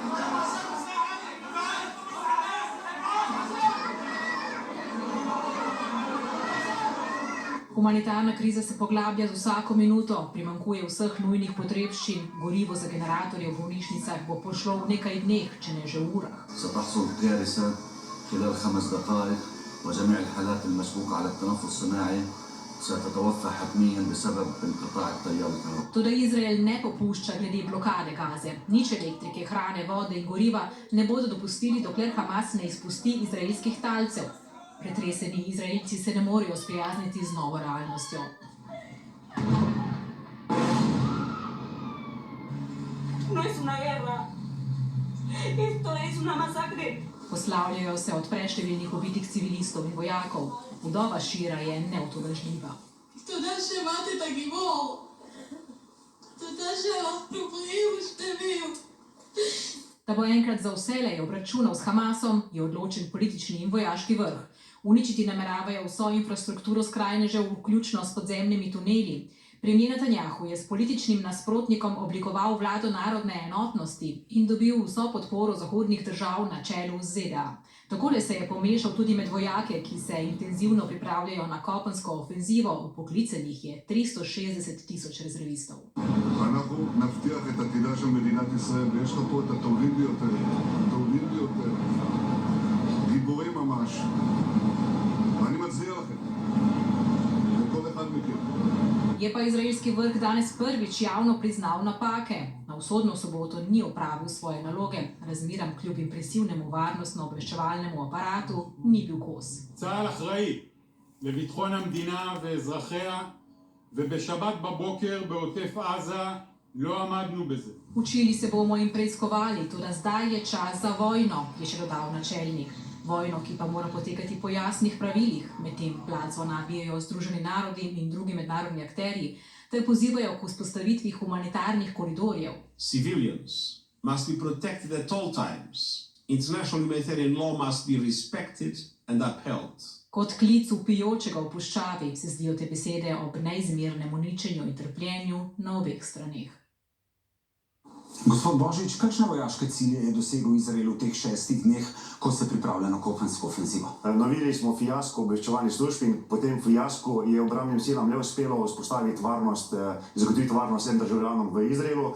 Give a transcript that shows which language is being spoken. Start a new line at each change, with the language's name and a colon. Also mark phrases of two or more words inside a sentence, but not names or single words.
Slovenian: Humanitarna kriza se poglablja z vsako minuto, primanjkuje vseh nujnih potrebščin, gorivo za generatorje v bolnišnicah bo pošlo v nekaj dneh, če ne že v urah.
Arabic: وجميع الحالات المشكوكة على التنفس الصناعي ستتوفى حتميا بسبب انقطاع التيار الكهربائي.
Slovenian: Toda Izrael ne popušča glede blokade Gaze. Nič elektrike, hrane, vode in goriva ne bodo dopustili, dokler Hamas ne izpusti izraelskih talcev. Pretreseni Izraelci se ne morejo sprijazniti z novo realnostjo.
Spanish: No es una guerra. Esto es una masacre.
Slovenian: Poslavljajo se od preštevilnih ubitih civilistov in vojakov. Vdova Šira je neutolažljiva.
Hebrew: תודה שבאת את הגיבור. תודה שאנחנו בריאים ושלמים.
Slovenian: Da bo enkrat za vselej obračunal s Hamasom, je odločen politični in vojaški vrh. Uničiti nameravajo vso infrastrukturo skrajnežev, vključno s podzemnimi tuneli. Premijer Netanjahu je s političnim nasprotnikom oblikoval vlado narodne enotnosti in dobil vso podporo zahodnih držav na čelu z ZDA. Takole se je pomešal tudi med vojake, ki se intenzivno pripravljajo na kopensko ofenzivo, vpoklicanih je 360 000 rezervistov.
Hebrew: אנחנו נבטיח את עתידה של מדינת ישראל, ויש לך פה את הטובים ביותר, גיבורים ממש. ואני מצדיע לכם, לכל אחד מכם.
Slovenian: Je pa izraelski vrh danes prvič javno priznal napake. Na vzhodno soboto ni opravil svoje naloge, razmeram kljub impresivnemu varnostno-obveščevalnemu aparatu ni bil kos.
Hebrew: צה"ל אחראי לביטחון המדינה ואזרחיה, ובשבת בבוקר בעוטף עזה לא עמדנו בזה.
Slovenian: Učili se bomo in preiskovali, toda zdaj je čas za vojno, je še dodal načelnik. Vojno, ki pa mora potekati po jasnih pravilih, medtem placo nabijajo Združeni narodi in drugi mednarodni akterji, ter pozivajo k vzpostavitvi humanitarnih koridorjev.
English: Civilians must be protected at all times. International humanitarian law must be respected and upheld.
Slovenian: Kot klic vpijočega v puščavi se zdijo te besede ob neizmernem uničenju in trpljenju na obeh straneh. Gospod Božič, kakšne vojaške cilje je dosegel Izrael v teh 6 dneh, ko se pripravlja na kopensko ofenzivo? Navili smo fiasko obveščevalnih služb in po tem fiasku je obrambnim silam le uspelo zagotoviti varnost vsem državljanom v Izraelu.